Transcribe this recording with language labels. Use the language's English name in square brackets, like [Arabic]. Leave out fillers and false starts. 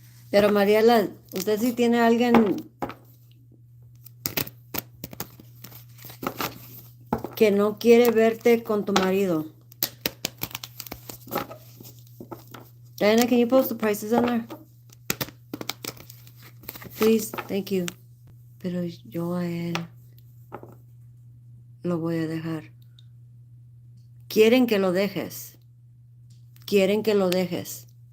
[Spanish] Pero Mariela, usted sí tiene a alguien que no quiere verte con tu marido. [English] Diana, can you post the prices on there? Please, thank you. [Spanish] Pero yo a él lo voy a dejar. Quieren que lo dejes. Quieren que lo dejes.